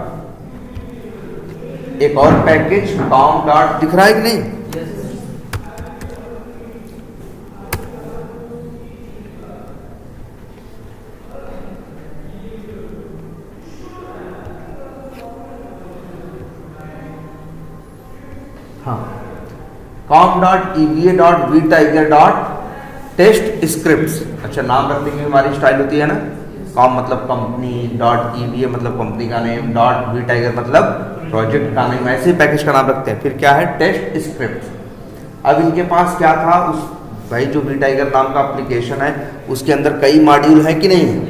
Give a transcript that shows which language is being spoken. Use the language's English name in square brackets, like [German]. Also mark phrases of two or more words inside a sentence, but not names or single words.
[Hindi] एक और पैकेज com डॉट दिख रहा है कि नहीं, हाँ, com.eva.vtiger.testScripts। अच्छा नाम रखने की हमारी स्टाइल होती है ना, com मतलब कंपनी, .eva मतलब कंपनी का नेम, .vtiger मतलब प्रोजेक्ट का नेम, ऐसे पैकेज का नाम रखते हैं। फिर क्या है, [English] test script. [Hindi] अब इनके पास क्या था, उस भाई जो vtiger नाम का एप्लीकेशन है उसके अंदर कई मॉड्यूल है कि नहीं है।